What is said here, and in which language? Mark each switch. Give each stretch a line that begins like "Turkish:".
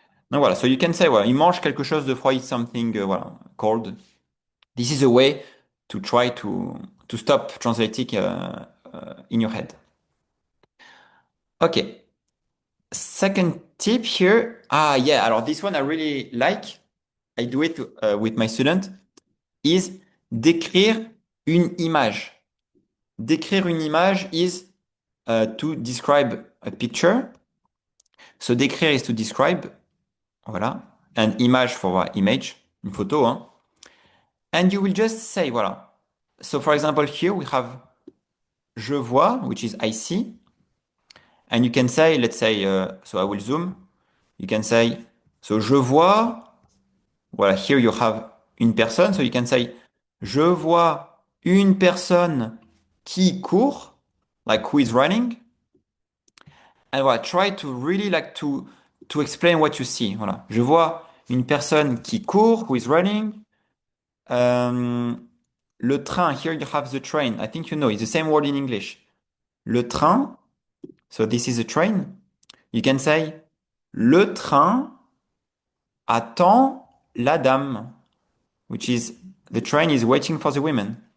French: Donc voilà,
English: so you can say,
French: voilà, il mange quelque chose de froid,
English: eat something,
French: voilà, cold.
English: This is a way to try to stop translating in your head. Okay, second tip here. Ah, yeah, alors this one I really like. I do it with my student. Is
French: d'écrire une image. Décrire une image
English: is to describe a picture. So décrire is to describe, voilà. An image for image,
French: une photo,
English: hein. And you will just say, voilà. So for example, here we have
French: je vois,
English: which is I see. And you can say, let's say, so I will zoom. You can say, so
French: je vois,
English: voilà, here you have
French: une personne.
English: So you can say,
French: je vois une personne qui court,
English: like who is running. And voilà, try to really like to explain what you see.
French: Voilà. Je vois une personne qui court,
English: who is running.
French: Le train,
English: here you have the train. I think you know, it's the same word in English.
French: Le train,
English: so this is a train. You can say,
French: le train attend la dame,
English: which is the train is waiting for the women.